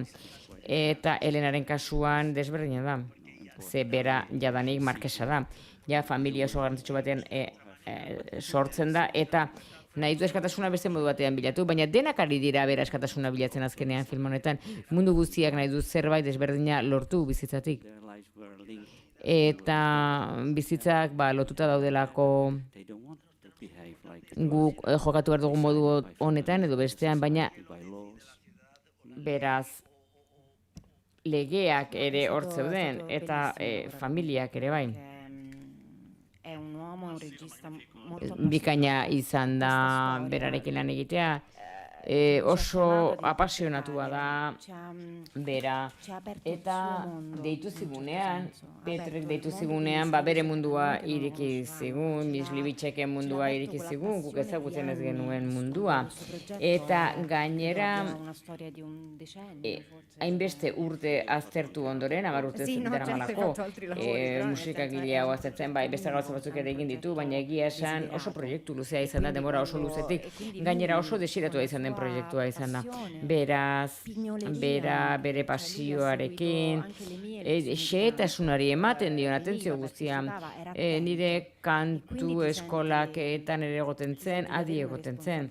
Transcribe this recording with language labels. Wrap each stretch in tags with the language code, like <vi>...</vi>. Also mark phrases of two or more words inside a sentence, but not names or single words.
<eu>Eta Helenaren kasuan desberdina da, ze bera jadanik markesa da. Ja, familia oso garrantzitsu batean sortzen da, eta nahi du eskatasuna beste modu batean bilatu, baina denak ari dira bera eskatasuna bilatzen azkenean film honetan. Mundu guztiak nahi du zerbait desberdina lortu bizitzatik.</eu> <en>Their lives were linked.</en> <eu>Eta bizitzak lotuta daudelako</eu> <en>They don't want to behave like</en> <eu>guk jokatu behar dugun modu honetan edo bestean, baina</eu> <en>by laws.</en> <eu>beraz legeak ere hor zeuden eta familiak ere bai.</eu> <it>È un uomo, un regista molto</it> <eu>Bikaina izan da berarekin lan egitea, oso apasionatua da bera, eta deitu zigunean, Petrek deitu zigunean, bere mundua ireki zigun, Mislibitzeken mundua ireki zigun, guk ezagutzen ez genuen mundua, eta gainera</eu> <it>una storia di un decennio, forse.</it> <eu>hainbeste urte aztertu ondoren, 10 urte</eu> <it>Sì, no, certo, hai</it> <eu>daramalako,</eu> <it>fatto altri lavori, però, nel</it> <eu>musikagilea hau aztertzen, bai, beste gauza batzuk ere egin ditu, baina egia esan oso proiektu luzea izan da, denbora oso luzetik, gainera oso desiratua izan den proiektua izan da. Beraz, bera bere pasioarekin, xehetasunari ematen dion atentzio guztia, nire kantu eskolaketan ere egoten zen, adi egoten zen.</eu>